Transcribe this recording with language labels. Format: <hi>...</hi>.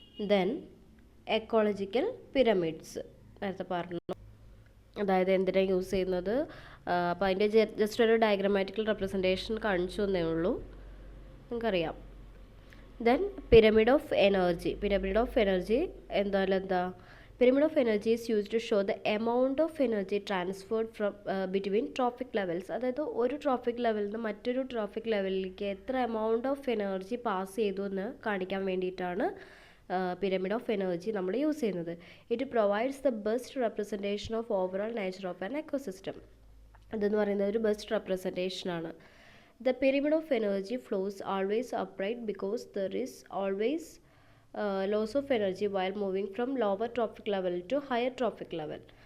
<ml>Then ecological pyramids നേരത്തെ പറഞ്ഞു, അതായത് എന്തിനാണ് യൂസ് ചെയ്യുന്നത്, അപ്പോൾ അതിൻ്റെ ജസ്റ്റ് ഒരു ഡയഗ്രമാറ്റിക്കൽ റെപ്രസെൻറ്റേഷൻ കാണിച്ചു എന്നേ ഉള്ളൂ, നിങ്ങൾക്കറിയാം.</ml> <en>Then pyramid of energy. Pyramid of energy</en> <ml>എന്താ,</ml> <en>pyramid of energy is used to show the amount of energy transferred from between trophic levels.</en> <ml>അതായത് ഒരു ട്രോഫിക് ലെവലിൽ നിന്ന് മറ്റൊരു ട്രോഫിക് ലെവലിലേക്ക് എത്ര എമൗണ്ട് ഓഫ് എനർജി പാസ് ചെയ്തു എന്ന് കാണിക്കാൻ വേണ്ടിയിട്ടാണ് പിരമിഡ് ഓഫ് എനർജി നമ്മൾ യൂസ് ചെയ്യുന്നത്.</ml> <en>It provides the best representation of overall nature of an ecosystem.</en> <ml>അതെന്ന് പറയുന്നത് ഒരു best റെപ്രസെൻറ്റേഷനാണ്.</ml> <en>The pyramid of energy flows always upright because there is always loss of energy while moving from lower trophic level to higher trophic level.</en>